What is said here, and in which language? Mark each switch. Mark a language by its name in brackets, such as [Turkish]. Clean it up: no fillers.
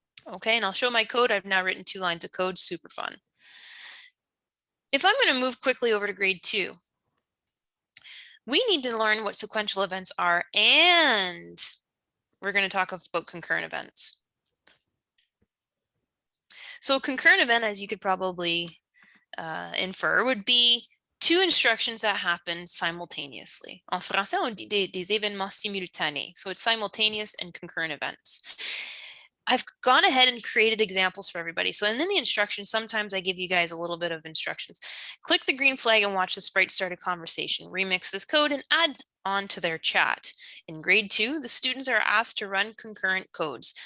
[English] Okay, and I'll show my code. I've now written 2 lines of code, super fun. If I'm going to move quickly over to grade 2, we need to learn what sequential events are, and we're going to talk about concurrent events. So concurrent event, as you could probably infer, would be 2 instructions that happen simultaneously. [French] En français, on dit des événements simultanés. [English] So it's simultaneous and concurrent events. I've gone ahead and created examples for everybody. So and then the instructions, sometimes I give you guys a little bit of instructions. Click the green flag and watch the sprite start a conversation. Remix this code and add on to their chat. In grade 2, the students are asked to run concurrent codes.